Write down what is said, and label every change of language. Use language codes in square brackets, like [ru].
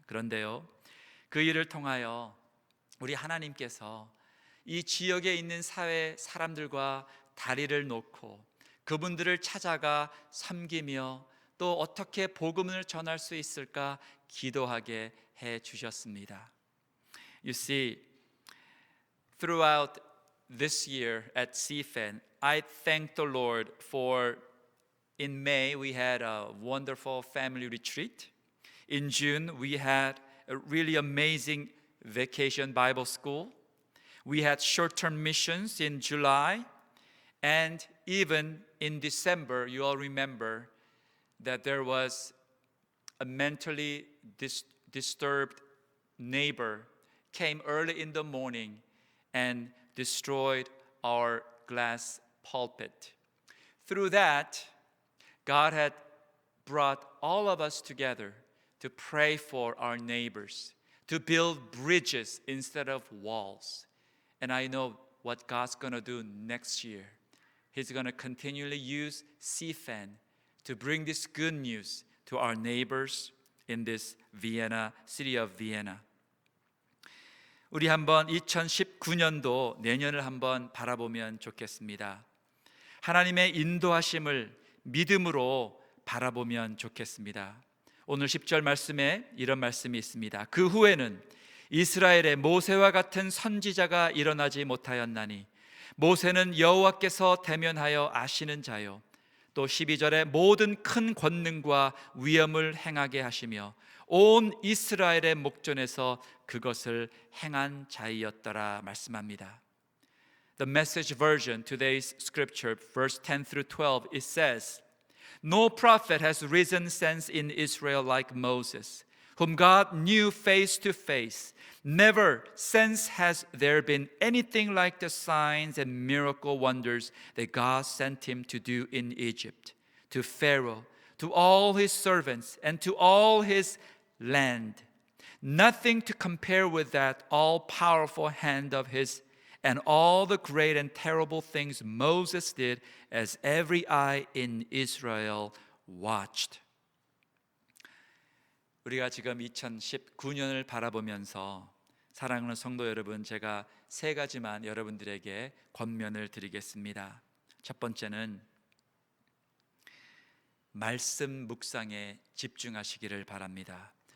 [ko] 그런데요, 그 일을 통하여 우리 하나님께서 이 지역에 있는 사회 사람들과 다리를 놓고 그분들을 찾아가 섬기며 또 어떻게 복음을 전할 수 있을까 기도하게 해 주셨습니다. [en] You see, throughout this year at CFAN, I thank the Lord for, in May we had a wonderful family retreat. In June we had a really amazing vacation Bible school. We had short-term missions in July, and even in December, you all remember that there was a mentally disturbed neighbor came early in the morning and destroyed our glass pulpit. Through that, God had brought all of us together to pray for our neighbors, to build bridges instead of walls. And I know what God's going to do next year. He's going to continually use CFAN to bring this good news to our neighbors in this Vienna, city of Vienna. [ko] 우리 한번 2019년도 내년을 한번 바라보면 좋겠습니다. 하나님의 인도하심을 믿음으로 바라보면 좋겠습니다. 오늘 10절 말씀에 이런 말씀이 있습니다. 그 후에는 이스라엘의 모세와 같은 선지자가 일어나지 못하였나니 모세는 여호와께서 대면하여 아시는 자요 또 12절에 모든 큰 권능과 위엄을 행하게 하시며 온 이스라엘의 목전에서 그것을 행한 자이었더라 말씀합니다. [en] The Message version, today's scripture, verse 10 through 12, it says, No prophet has risen since in Israel like Moses, whom God knew face to face. Never since has there been anything like the signs and miracle wonders that God sent him to do in Egypt, to Pharaoh, to all his servants, and to all his land. Nothing to compare with that all-powerful hand of his and all the great and terrible things Moses did as every eye in Israel watched. [ko] 우리가 지금 2019년을 바라보면서 사랑하는 성도 여러분, 제가 세 가지만 여러분들에게 권면을 드리겠습니다. 첫 번째는 말씀 묵상에 집중하시기를 바랍니다.